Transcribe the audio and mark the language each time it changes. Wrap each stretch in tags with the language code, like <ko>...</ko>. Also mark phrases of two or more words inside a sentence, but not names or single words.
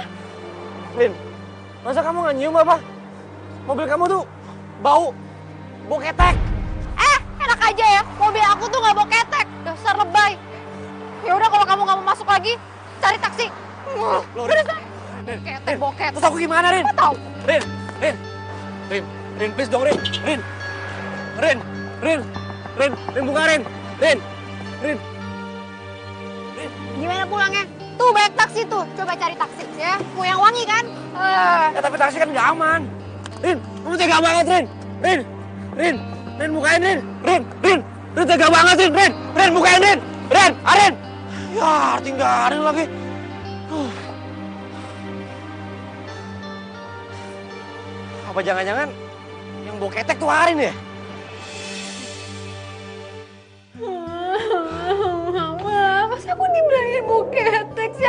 <id>Rin, masa kamu nggak nyium apa? Mobil kamu tuh bau ketek. Enak aja ya, mobil aku tuh nggak bau ketek. Dasar lebay. Ya udah kalau kamu nggak mau masuk lagi, cari taksi. Udah sana. Ketek bau ketek. Terus aku gimana, Rin? Apa tahu? Rin, please dong, Rin. Rin, buka, Rin. Gimana pulangnya? Tuh banyak taksi tuh, coba cari taksi ya. Mau yang wangi kan? Ya tapi taksi kan nggak aman. Rin, kamu tega banget, Rin. Rin, bukain, Rin. Rin, tega banget, Rin. Rin, bukain, Rin. Rin. Ya, tinggalin lagi. Apa jangan-jangan yang bau ketek tuh Arin ya? Mama, masa aku dibilangin bau ketek sih?</id>